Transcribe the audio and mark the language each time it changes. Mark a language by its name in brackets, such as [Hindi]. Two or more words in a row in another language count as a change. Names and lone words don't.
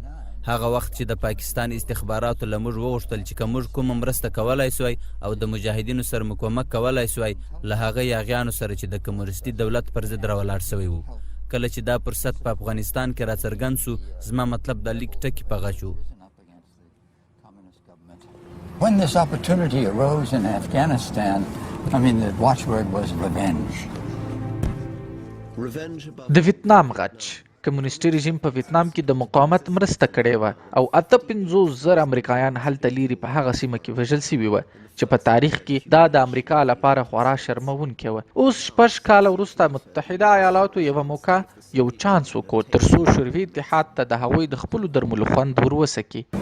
[Pashto] هغه وخت چې د پاکستان استخباراتو له موږ وغوښتل چې که موږ کومه مرسته کولی سوای او د مجاهدینو سره مو کومک کولی سوای له هغه یاغیانو سره چې د کمونیستي دولت پر ضد راولاړ سوی و. کله چې دا فرصت په افغانستان کې راڅرګند سو زما مطلب د لیک ټکي په غچو. [English] When this opportunity arose in Afghanistan, I mean, the watchword was revenge. [Pashto] د ویتنام غچ کمونیستي رژیم په ویتنام کې د مقاومت مرسته کړې وه او 58,000 امریکایان هلته لیرې په هغه سیمه کې وژل سوي وه چې په تاریخ کې دا د امریکا لپاره خورا شرموونکې وه. اوس 6 کاله وروسته متحده ایالاتو یوه موقع یو چانس وکړ تر څو شوروي اتحاد ته د هغوی د خپلو درملو خوند ور وسکي.